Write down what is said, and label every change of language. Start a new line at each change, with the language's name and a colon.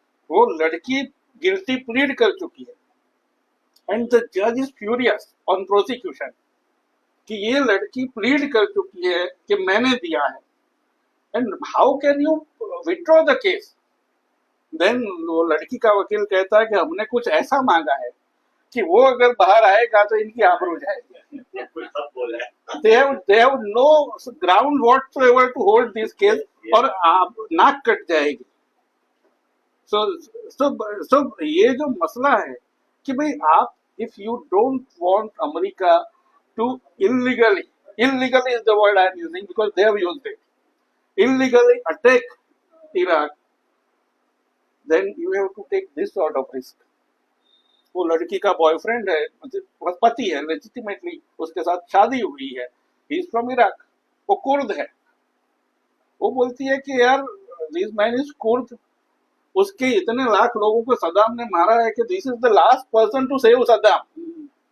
Hindi: वो लड़की guilty plead कर चुकी है
English: and the जज is furious on prosecution
Hindi: कि ये लड़की प्लीड कर चुकी है कि मैंने दिया है,
English: And how can you withdraw the case.
Hindi: Then वो लड़की का वकील कहता है कि हमने कुछ ऐसा मांगा है कि वो अगर बाहर आएगा तो इनकी आबरू जाएगी।
English: they have no ground whatsoever to hold this case,
Hindi: और नाक कट जाएगी।
English: so
Hindi: ये जो मसला है कि भाई आप,
English: if you don't want America to illegally is the word I am using because they have used it, illegally attack Iraq, then you have to take this sort of risk।
Hindi: वो लड़की का बॉयफ्रेंड है, पति है, legitimately उसके साथ शादी हुई है,
English: he is from Iraq,
Hindi: वो कुर्द है। वो बोलती है कि यार
English: this man is Kurd,
Hindi: उसके इतने लाख लोगों को सद्दाम ने मारा है कि
English: This is the last person to save Saddam.